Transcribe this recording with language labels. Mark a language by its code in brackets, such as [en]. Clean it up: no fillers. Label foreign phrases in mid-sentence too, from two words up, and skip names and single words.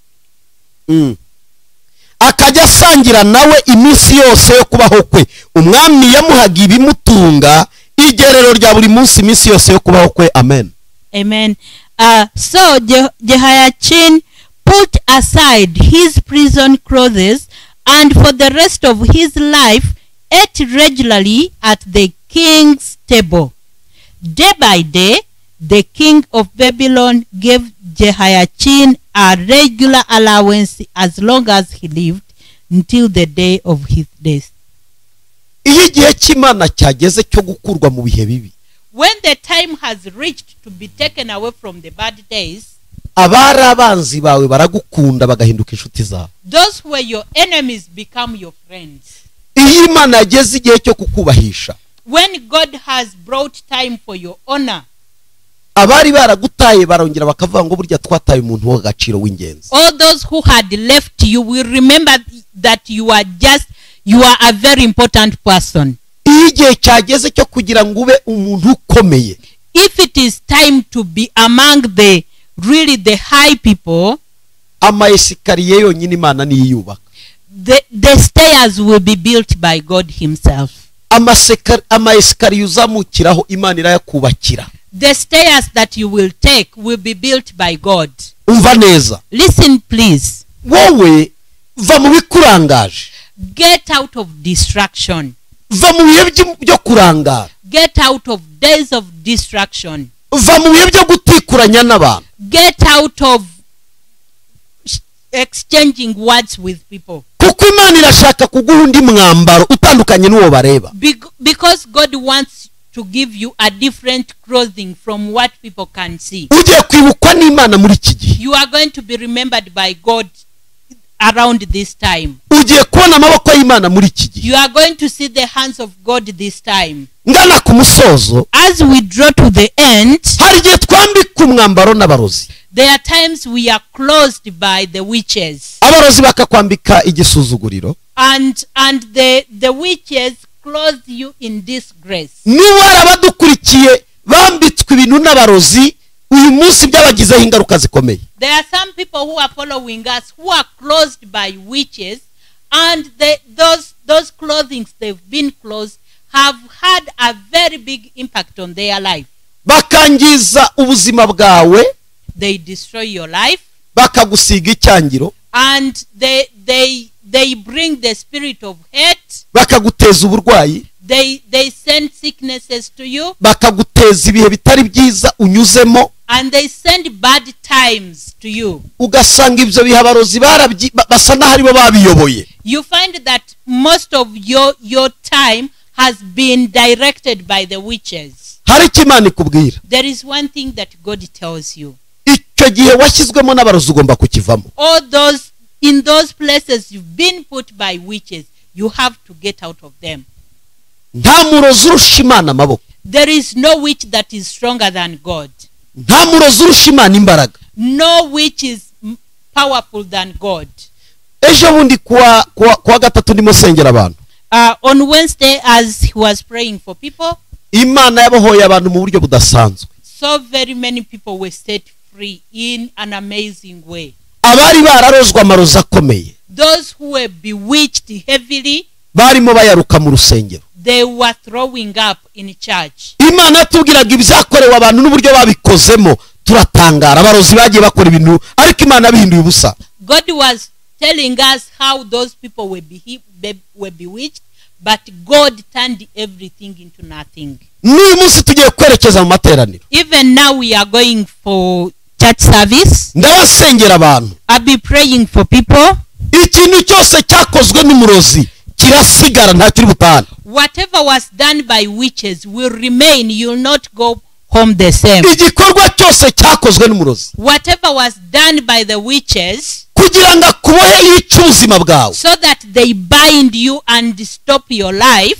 [rw] akajya asangira nawe iminsi yose yo kubaho kwe. Umwami yamuhaga ibimutunga, igerero rya buri munsi iminsi yose yo kubaho kwe. Amen. Amen. [en] So Jehoiachin put aside his prison clothes, and for the rest of his life ate regularly at the king's table. Day by day, the king of Babylon gave Jehoiachin a regular allowance as long as he lived, until the day of his death. [rw] Iyo igihe cy'Imana cyageze cyo gukurwa mu bihe bibi, [en] When the time has reached to be taken away from the bad days, [rw] abari abanzi bawe baragukunda bagahinduka inshuti zawe. [en] those who were your enemies become your friends. [rw] Iyo Imana yageze igihe cyo kukubahisha, [en] When God has brought time for your honor, [rw] abari baragutaye barongera bakavuga ngo burya twataye umuntu w'agaciro w'ingenzi. [en] all those who had left you will remember that you are a very important person. [rw] Iyo igihe cyageze cyo kugira ngo ube umuntu ukomeye, [en] If it is time to be among the high people, [rw] amayesikariye yonyine Imana niyo yubaka. [en] the stairs will be built by God himself. [rw] Amayesikariye uzamukiraho Imana irayakubakira. [en] The stairs that you will take will be built by God. [rw] umva neza, [en] Listen, please. [rw] wowe va mu bikurangaje, [en] Get out of distraction. [rw] va mu bihe byo kurangara, [en] Get out of days of distraction. [rw] va mu bihe byo gutikuranya n'abantu, [en] Get out of exchanging words with people. [rw] kuko Imana irashaka kuguha undi mwambaro utandukanye n'uwo bareba. [en] Because God wants to give you a different clothing from what people can see. [rw] Ugiye kwibukwa n'Imana muri iki gihe, [en] You are going to be remembered by God around this time. [rw] ugiye kubona amaboko y'Imana muri iki gihe. [en] You are going to see the hands of God this time. [rw] Ngana ku musozo, [en] As we draw to the end, [rw] hari igihe twambika umwambaro n'abarozi, [en] there are times we are closed by the witches, [rw] abarozi bakakwambika igisuzuguriro, [en] and the witches close you in disgrace. [rw] niba hari abadukurikiye bambitswe ibintu n'abarozi, uyu munsi byabagizeho ingaruka zikomeye. [en] There are some people who are following us who are closed by witches, and those clothings they've been closed have had a very big impact on their life. [rw] Bakangiza ubuzima bwawe, [en] They destroy your life, [rw] bakagusiga icyangiro, [en] and they bring the spirit of hate. [rw] bakaguteza uburwayi, [en] They send sicknesses to you, [rw] bakaguteza ibihe bitari byiza unyuzemo, [en] and they send bad times to you. [rw] ugasanga ibyo bihe abarozi basa n'aho aribo babiyoboye. [en] You find that most of your time has been directed by the witches. [rw] Hari icyo Imana ikubwira, [en] There is one thing that God tells you. [rw] icyo gihe washyizwemo n'abarozi ugomba kukivamo. [en] In those places you've been put by witches, you have to get out of them. [rw] Nta murozi urusha Imana amaboko, [en] There is no witch that is stronger than God. [rw] nta murozi urusha Imana imbaraga. [en] No witch is powerful than God. [rw] Ejo bundi kuwa gatatu ndimo sengera abantu, [en] On Wednesday, as he was praying for people, [rw] Imana yabohoye abantu mu buryo budasanzwe. [en] so very many people were set free in an amazing way. [rw] Abari bararozwe amarozi akomeye, [en] Those who were bewitched heavily, [rw] barimo bayaruka mu rusengero. [en] they were throwing up in church. [rw] Imana yatubwiraga ibyakorewe abantu n'uburyo babikozemo, turatangara. Abarozi bagiye bakora ibintu ariko Imana yabihinduye ubusa. [en] God was telling us how those people were bewitched, but God turned everything into nothing. [rw] N'uyu munsi tugiye kwerekeza mu materaniro, [en] Even now we are going for church service. [rw] ndabasengera abantu. [en] I'll be praying for people. [rw] Ikintu cyose cyakozwe n'umurozi kirasigara, nta kiri butane. [en] Whatever was done by witches will remain. You'll not go home the same. [rw] Igikorwa cyose cyakozwe n'umurozi [en] Whatever was done by the witches, [rw] kugira ngo akubohe yice ubuzima bwawe, [en] so that they bind you and stop your life,